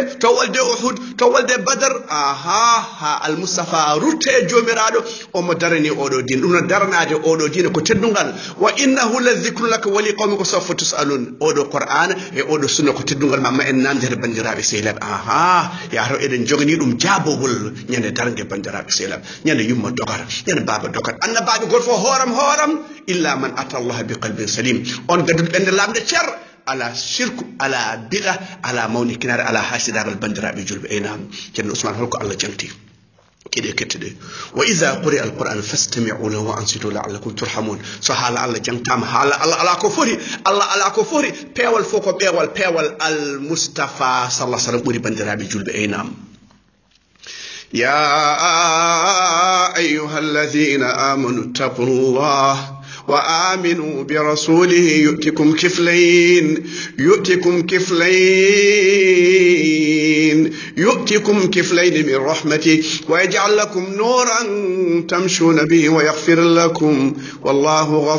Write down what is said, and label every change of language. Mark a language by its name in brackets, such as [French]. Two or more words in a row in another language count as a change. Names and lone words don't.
[Fula] to walde uhud to walde badar ha almoustapha rutte jomiraɗo omo darani oɗo dine ɗum no daranade oɗo dine ko teddungal [Arabic] وإنه لذكر لك ولقومك وسوف تسألون [Fula] oɗo qur'ana e oɗo sunna ko teddungal ma en namdere bandiraɓe sehilaɓe yato eɗen jogani ɗum jaabogol ñande darde bandiraɓe sehilaɓe ñande yumma dogara ñande baba dogara annabaɓe goto fof hooram [Arabic] إلا من أتى الله بقلب سليم [Fula] on gadduɗo ɓende lamde cer ala shirku ala bida ala mawni kinare ala hasidagal bandiraɓe julɓe eynam ceerno ousmane holko allah janti keɗe ketteɗe [Arabic] وإذا قرئ القرآن فاستمعوا له وأنصتوا لعلكم ترحمون [Fula] so haala allah jangtama haala allah ala ko foti allah ala ko foti peewal fof ko peewal almustafa sallah sallam ɓuri bandiraɓe julɓe eynam [Arabic] يا أيها الذين آمنوا اتقوا الله وآمنوا برسوله يؤتكم كفلين من رحمته ويجعل لكم نورا تمشون به ويغفر لكم والله